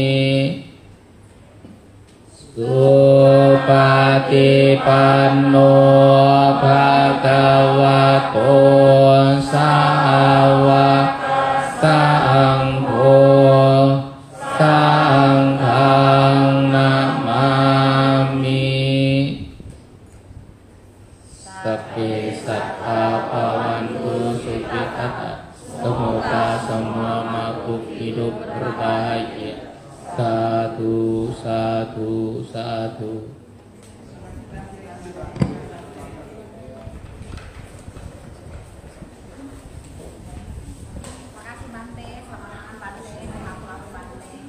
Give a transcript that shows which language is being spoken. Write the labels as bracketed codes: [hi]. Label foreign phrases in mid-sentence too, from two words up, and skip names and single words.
[pi] สุปฏิปันโนภะคะวะโตสาวกสังโฆสังฆังนามามิ สัพเพสัตตาภวันตุสุขิตะสมุตาสัมมามาคุปิดุปรตายะสาธุสาธุสาธุ [id] Makasih Bante, selamat makan Bante, selamat pulang Bante.